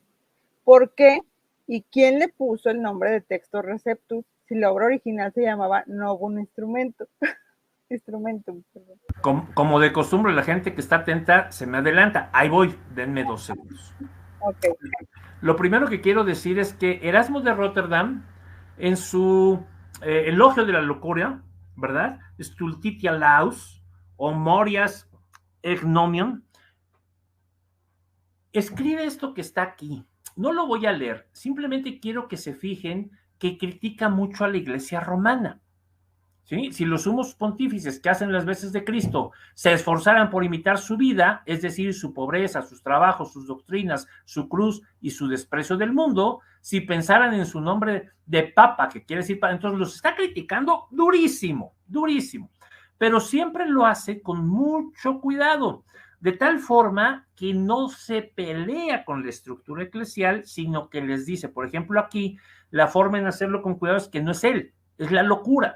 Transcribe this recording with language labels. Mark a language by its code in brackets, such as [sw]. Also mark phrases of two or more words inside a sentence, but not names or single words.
[es] ¿Por qué y quién le puso el nombre de Textus Receptus si la obra original se llamaba Novum Instrumentum? Como de costumbre, la gente que está atenta se me adelanta. Ahí voy, denme 2 segundos. Okay. Lo primero que quiero decir es que Erasmo de Rotterdam, en su elogio de la locura, ¿verdad? [la] Stultitia laus o morias egnomion, [es] escribe esto que está aquí. No lo voy a leer, simplemente quiero que se fijen que critica mucho a la Iglesia romana. ¿Sí? Si los sumos pontífices que hacen las veces de Cristo se esforzaran por imitar su vida, es decir, su pobreza, sus trabajos, sus doctrinas, su cruz y su desprecio del mundo, si pensaran en su nombre de papa, que quiere decir, entonces los está criticando durísimo, durísimo, pero siempre lo hace con mucho cuidado, de tal forma que no se pelea con la estructura eclesial, sino que les dice, por ejemplo, aquí, la forma en hacerlo con cuidado es que no es él, es la locura.